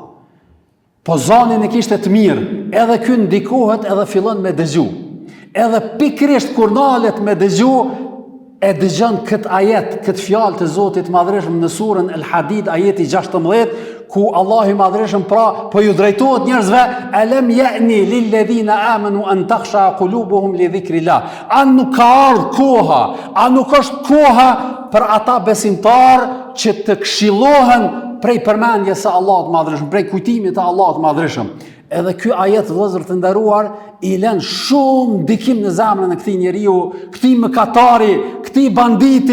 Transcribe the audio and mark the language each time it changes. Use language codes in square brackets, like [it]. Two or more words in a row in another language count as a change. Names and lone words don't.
[sq] Po zanin e kishte të mirë, edhe ky ndikohet edhe fillon me dëgju. Edhe pikrisht kur nalet me dëgju, e dëgjon këtë ajet, këtë fjalë të Zotit Madhërisht në surën El Hadid, ajeti 16, ku Allahu i Madhërisht pra po ju drejtohet njerëzve, [ar] ألم يأن للذين آمنوا أن تخشع قلوبهم لذكر الله. [sq] A nuk ka ardhur koha, a nuk është koha për ata besimtar që të këshillohen prej përmendjes së Allahut të Madhërisht, prej kujtimit të Allahut të Madhërisht? Edhe ky ajet, vëllezër të nderuar, i lën shumë ndikim në zemrën e këtij njeriu, këtij mëkatari, këtij banditi.